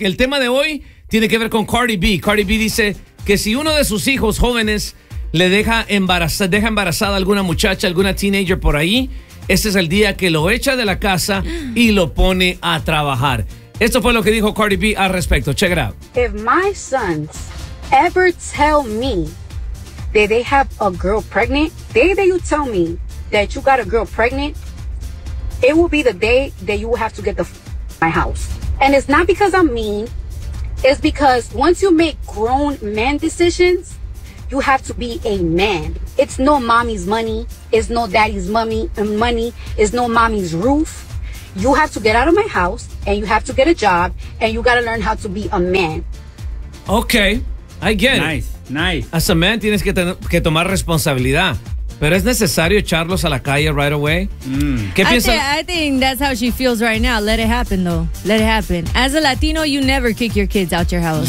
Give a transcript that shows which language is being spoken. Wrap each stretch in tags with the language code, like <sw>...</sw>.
<es>El tema de hoy tiene que ver con Cardi B. Cardi B dice que si uno de sus hijos jóvenes le deja embarazada a alguna muchacha, alguna teenager por ahí, ese es el día que lo echa de la casa y lo pone a trabajar. Esto fue lo que dijo Cardi B al respecto.</es> <en>Check it out. If my sons ever tell me that they have a girl pregnant, the day that you tell me that you got a girl pregnant, it will be the day that you will have to get the my house. And it's not because I'm mean. It's because once you make grown man decisions, you have to be a man. It's no mommy's money. It's no daddy's money. It's no mommy's roof. You have to get out of my house and you have to get a job and you got to learn how to be a man. Okay, I get nice, it. Nice, nice. As a man,</en> <es>tienes que tomar responsabilidad. ¿Pero es necesario echarlos a la calle</es> <en>right away?</en> <es>¿Qué piensas?</es> <en>I think that's how she feels right now. Let it happen, though. Let it happen. As a Latino, you never kick your kids out your house.</en>